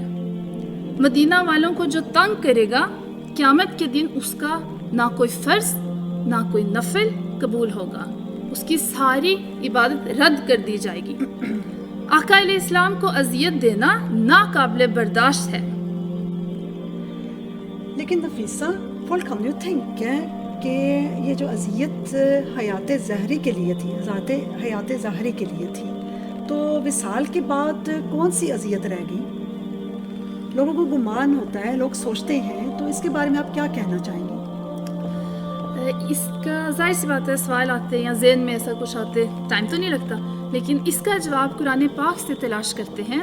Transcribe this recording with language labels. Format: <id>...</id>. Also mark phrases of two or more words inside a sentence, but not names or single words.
<ur>مدینہ والوں کو جو تنگ کرے گا قیامت کے دن اس کا نہ کوئی فرض نہ کوئی نفل قبول ہوگا، اس کی ساری عبادت رد کر دی جائے گی۔ آقا علیہ السلام کو اذیت دینا ناقابل برداشت ہے۔ لیکن نفیسہ</ur> <no>folk kan jo tenke</no> <ur>کہ یہ جو اذیت حیات ظاہری کے لیے تھی، حیات ظاہری کے لیے تھی، تو وصال کے بعد کون سی اذیت رہ گئی؟ لوگوں کو گمان ہوتا ہے، لوگ سوچتے ہیں، تو اس کے بارے میں آپ کیا کہنا چاہیں گے؟ اس کا ظاہر سی بات ہے سوال آتے یا ذہن میں ایسا کچھ آتے، ٹائم تو نہیں لگتا، لیکن اس کا جواب قرآن پاک سے تلاش کرتے ہیں۔</ur>